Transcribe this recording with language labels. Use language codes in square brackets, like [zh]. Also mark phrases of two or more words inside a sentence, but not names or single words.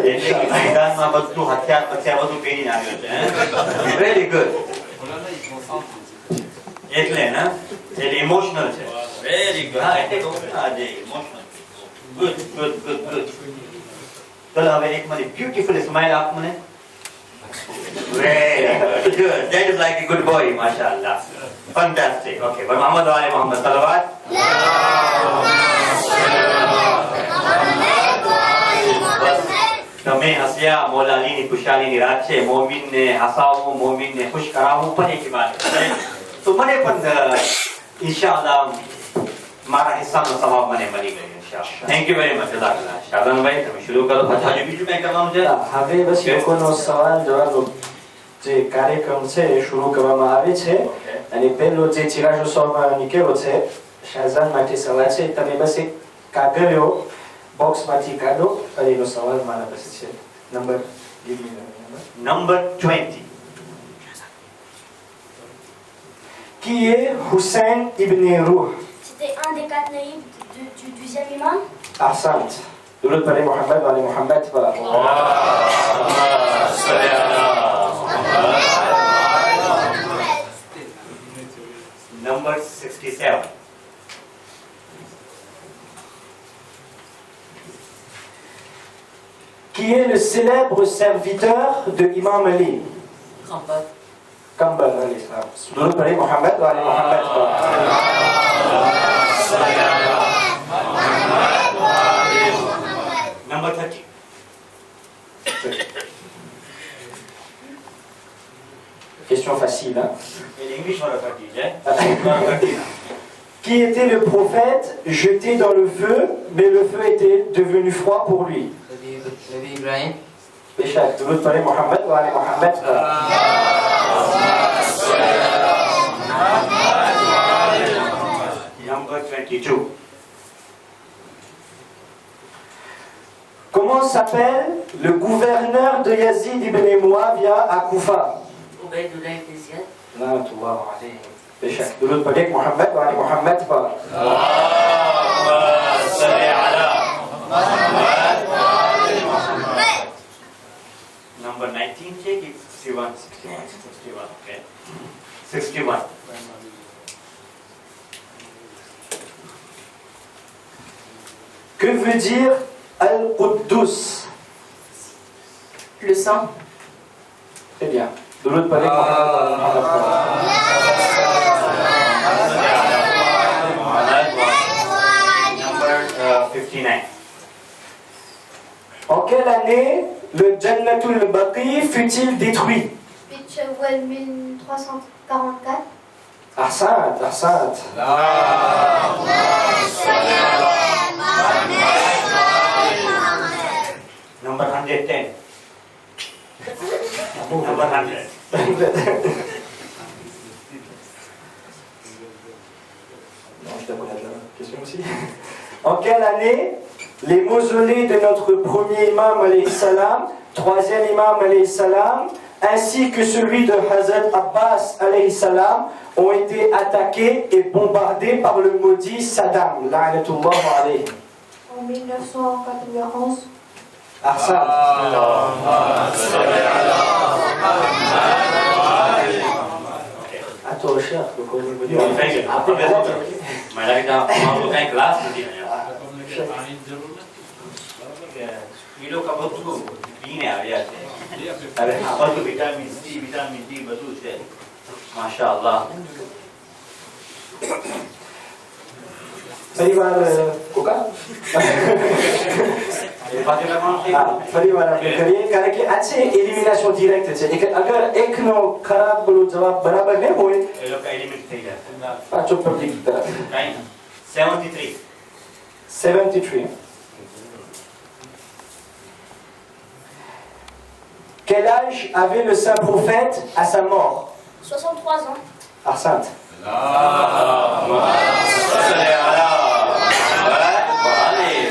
[gu] એટલે કે મેદાનમાં બધું હથિયાર બધું પહેરીને આવ્યો છે. [en] very good. [gu] એટલે ને એટલે ઇમોશનલ છે. [en] very good. [gu] હા એટલે કહું ને આજે ઇમોશનલ. [en] good good good good. [gu] ચલો હવે એક મારી [en] beautiful smile [gu] આપ મને. [en] Very good. That is like a good boy, mashallah. Fantastic. Okay. [ar] But Muhammad wa ali Muhammad salawat. [gu] તમે હસ્યા મૌલા અલીની ખુશાલીની રાત છે. મોમિનને હસાવવું, મોમિનને ખુશ કરાવવું પણ એક વાત છે. તો મને પણ ઇન્શાઅલ્લાહ મારા હિસ્સાનો સવાબ મને મળી ગયો ઇન્શાઅલ્લાહ. [en] thank you very much. [gu] જઝાકલ્લાહ. શાબાનભાઈ તમે શરૂ કરો. હજુ બીજું કંઈ કરવાનું છે? હવે બસ લોકોનો સવાલ જવાબ જે કાર્યક્રમ છે એ શરૂ કરવામાં આવે છે અને પહેલો જે ચિરાગ શોમાં નીકળ્યો છે શાહજાન માટે સવાલ છે. તમે બસ એક કાગળિયો બોક્સમાંથી કાઢો અને એનો સવાલ મારા પાસે છે. નંબર નંબર 20. [fr] Qui est Hussein ibn Ruh? C'était un des 4 naïbs du 12e imam. [ar] Ahsant. [fa] درود برای محمد و آل محمد و [en] Number 67. [fr] Qui est le célèbre serviteur de Imam Ali? [ar] Kambal alayhi salam. [fa] درود برای محمد و آل محمد [en] Number 30. [fr] Question facile, hein? [en] English or 30, eh? [fr] Qui était le prophète jeté dans le feu, mais le feu était devenu froid pour lui? Nabi Ibrahim. Béchak, [fa] درود برای محمد و آل محمد. [en] Number 22. [fr] Comment s'appelle le gouverneur de Yazid ibn Muawiyah à Koufa? Ubaydullah ibn Ziyad. [ar] La'natullah alayhi. Béchak, [fa] درود برای محمد و آل محمد. [en] Number 19, check it. 61, okay. 61. [fr] Que veut dire Al-Quddus? Le sang. Très bien. [fa] درود برای محمد و آل محمد. [en] Number 59. [fr] En quelle année le Jannatul Baqi fut-il détruit? 8 Shawwal 1344. [ar] Ahsant, ahsant. [en] Number 110. Number 100. [fr] Non, je t'abonne à la question aussi. En quelle année les mausolées de notre premier imam [ar] alayhi salam, [fr] troisième imam [ar] alayhi salam, [fr] ainsi que celui de Hazrat Abbas [ar] alayhi salam [fr] ont été attaqués et bombardés par le maudit Saddam, [ar] la'natullah alayhi? [fr] En 1991. [ar] Ahsan. [fr] À toi, cher, le Coran me dit. Mais là, dans un classe, je dis, [hi] ये लोग का बहुत क्लीन है यार अरे और तो [en] vitamin C vitamin D [gu] બધું છે [hi] माशाअल्लाह परिवार कोका [gu] એ પાછી લખવાનું છે. ફરી વાર આપણે કરીએ કારણ કે આ છે [en] elimination direct [gu] છે એટલે અગર એકનો ખરાબ પેલો જવાબ બરાબર ન હોય એ લોકો એલિમિનેટ થઈ જાય. પાછો પબ્લિક તરફ કાંઈ ના. 73. 73. [fr] Quel âge avait le saint prophète à sa mort? 63 ans. [ar] Arsant. Salli ala. Allez.